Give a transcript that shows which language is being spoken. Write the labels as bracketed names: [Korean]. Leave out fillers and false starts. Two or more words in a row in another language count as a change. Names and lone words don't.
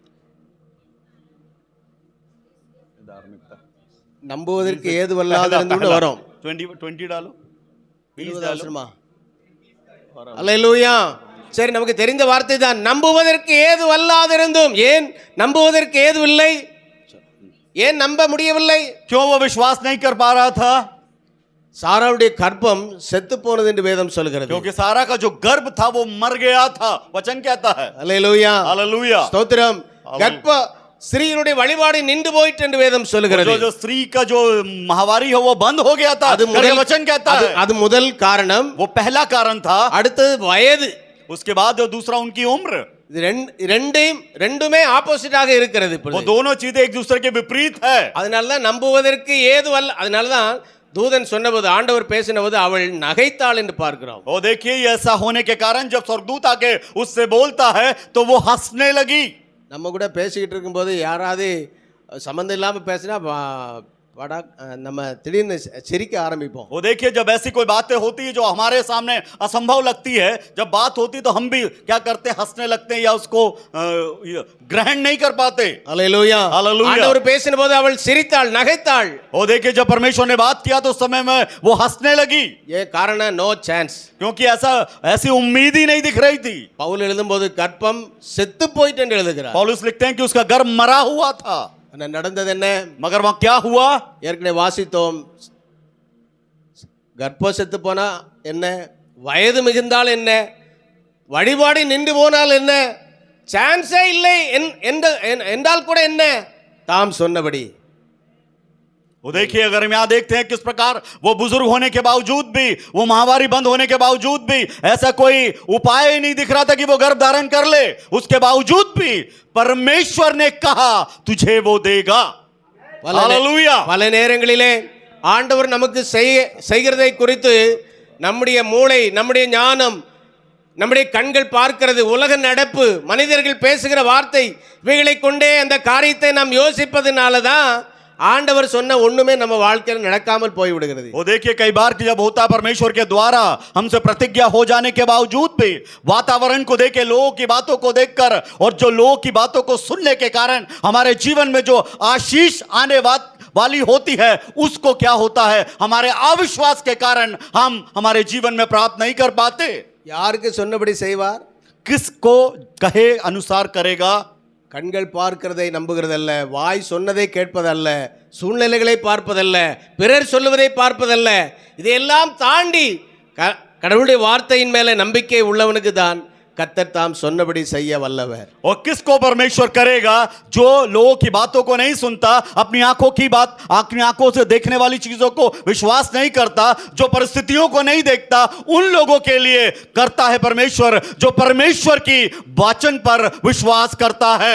[Tamil] நம்புவதற்கு ஏதுவல்லாத இருந்து வரும். [Hindi] 20 डालो। [Tamil] 20 வசனமா? அல்லேலூயா. சரி, நமக்கு தெரிந்த வார்த்தை தான். நம்புவதற்கு ஏதுவல்லாதிருந்தும். ஏன் நம்புவதற்கு ஏதுவில்லை? ஏன் நம்ப முடியவில்லை? [Hindi] क्यों वो विश्वास नहीं कर पा रहा था? [Tamil] சாராவுடைய கர்ப்பம் செத்து போனது என்று வேதம் சொல்கிறது. [Hindi] क्योंकि सारा का जो गर्भ था वो मर गया था, वचन कहता है। [Tamil] அல்லேலூயா, [Hindi] हालेलुया। [Tamil] ஸ்தோத்திரம். கர்ப்ப ஸ்திரீகளுடைய வழிபாடு நின்று போயிட்டு என்று வேதம் சொல்கிறது. [Hindi] जो स्त्री का जो माहवारी है वो बंद हो गया था, वचन कहता है। [Tamil] அது முதல் காரணம். [Hindi] वो पहला कारण था। [Tamil] அடுத்தது வயது. [Hindi] उसके बाद जो दूसरा उनकी उम्र। [Tamil] ரெண்டுமே ஆப்போசிட்டாக இருக்கிறது. [Hindi] वो दोनों चीजें एक दूसरे के विपरीत है। [Tamil] அதனால தான் நம்புவதற்கு ஏதுவல்ல. அதனால தான் தூதன் சொன்னபோது, ஆண்டவர் பேசினபோது அவள் நகைத்தாள் என்று பார்க்கிறோம். [Hindi] वो देखिए ऐसा होने के कारण जब स्वर्गदूत आके उससे बोलता है तो वो हंसने लगी। [Tamil] நம்ம கூட பேசிக்கிட்டு இருக்கும்போது யாராவது சம்மந்தம் இல்லாமல் பேசினா நம்ம திடீர்னு சிரிக்க ஆரம்பிப்போம். [Hindi] वो देखिए जब ऐसी कोई बातें होती है जो हमारे सामने असंभव लगती है, जब बात होती तो हम भी क्या करते हैं, हंसने लगते हैं या उसको ग्रहण नहीं कर पाते। हालेलुया, हालेलुया। [Tamil] आंडवर பேசினபோது அவள் சிரித்தாள், நகைத்தாள். [Hindi] वो देखिए जब परमेश्वर ने बात किया तो उस समय में वो हंसने लगी। ये कारण [English] no chance, [Hindi] क्योंकि ऐसी उम्मीद ही नहीं दिख रही थी। [Tamil] பவுல் எழுதும்போது கர்ப்பம் செத்து போயிட்டு என்று எழுதுகிறார். [Hindi] पौलुस लिखते हैं कि उसका गर्भ मरा हुआ था। [Tamil] நடந்தது என்ன? [Hindi] मगर वहां क्या हुआ? [Tamil] ஏற்கனவே வாசித்தோம். கர்ப்பம் செத்து போனா என்ன, வயது மிகுந்தால் என்ன, வழிபாடு நின்று போனால் என்ன, சான்ஸே இல்லை என்றால் கூட என்ன, தாம் சொன்னபடி. [Hindi] वो देखिए अगर हम यहाँ देखते हैं किस प्रकार वो बुजुर्ग होने के बावजूद भी, वो महामारी बंद होने के बावजूद भी ऐसा कोई उपाय ही नहीं दिख रहा था कि वो गर्भ धारण कर ले, उसके बावजूद भी परमेश्वर ने कहा तुझे वो देगा। हालेलुया। [Tamil] பல நேரங்களிலே ஆண்டவர் நமக்கு செய்கிறதை குறித்து நம்முடைய மூளை, நம்முடைய ஞானம், நம்முடைய கண்கள் பார்க்கிறது, உலக நடப்பு, மனிதர்கள் பேசுகிற வார்த்தை, இவைகளை கொண்டே அந்த காரியத்தை நாம் யோசிப்பதனால தான் ஆண்டவர் சொன்ன ஒண்ணுமே நம்ம வாழ்க்கையில் நடக்காமல் போய் விடுகிறது. [Hindi] वो देखिए कई बार कि जब होता परमेश्वर के द्वारा हमसे प्रतिज्ञा हो जाने के बावजूद भी वातावरण को देख के, लोगों की बातों को देखकर और जो लोगों की बातों को सुनने के कारण हमारे जीवन में जो आशीष आने वाली होती है उसको क्या होता है, हमारे अविश्वास के कारण हम हमारे जीवन में प्राप्त नहीं कर पाते। [Tamil] யாருக்கு சொன்னபடி செய்வார்? [Hindi] किसको कहे अनुसार करेगा। [Tamil] கண்கள் பார்க்கிறதை நம்புகிறதல்ல, வாய் சொன்னதை கேட்பதல்ல, சூழ்நிலைகளை பார்ப்பதல்ல, பிறர் சொல்லுவதை பார்ப்பதல்ல, இதையெல்லாம் தாண்டி கடவுளுடைய வார்த்தையின் மேலே நம்பிக்கை உள்ளவனுக்கு தான் கர்த்தர் தாம் சொன்னபடி செய்ய வல்லவர். [Hindi] और किसको परमेश्वर करेगा? जो लोगों की बातों को नहीं सुनता, अपनी आंखों की बात, अपनी आंखों से देखने वाली चीजों को विश्वास नहीं करता, जो परिस्थितियों को नहीं देखता, उन लोगों के लिए करता है परमेश्वर, जो परमेश्वर की वचन पर विश्वास करता है।